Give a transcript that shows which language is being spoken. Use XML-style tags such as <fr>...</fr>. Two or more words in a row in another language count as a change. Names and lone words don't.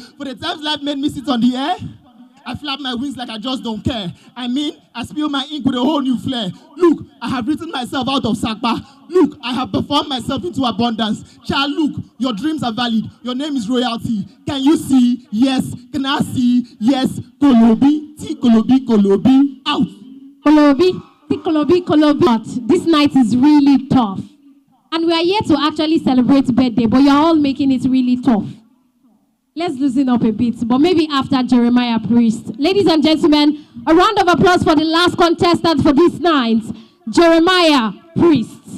<en>For the times life made me sit on the air, I flap my wings like I just don't care. I mean, I spill my ink with a whole new flair. Look, I have written myself out of Sakpa. Look, I have performed myself into abundance. Child, look, your dreams are valid. Your name is royalty. Can you see? Yes. Can I see? Yes. Kolobi, T Kolobi, Kolobi, out. Kolobi, T Kolobi, Kolobi. But this night is really tough. And we are here to actually celebrate birthday, but you're all making it really tough. Let's loosen up a bit, but maybe after Jeremiah Priest. Ladies and gentlemen, a round of applause for the last contestant for this night, Jeremiah Priest.</en>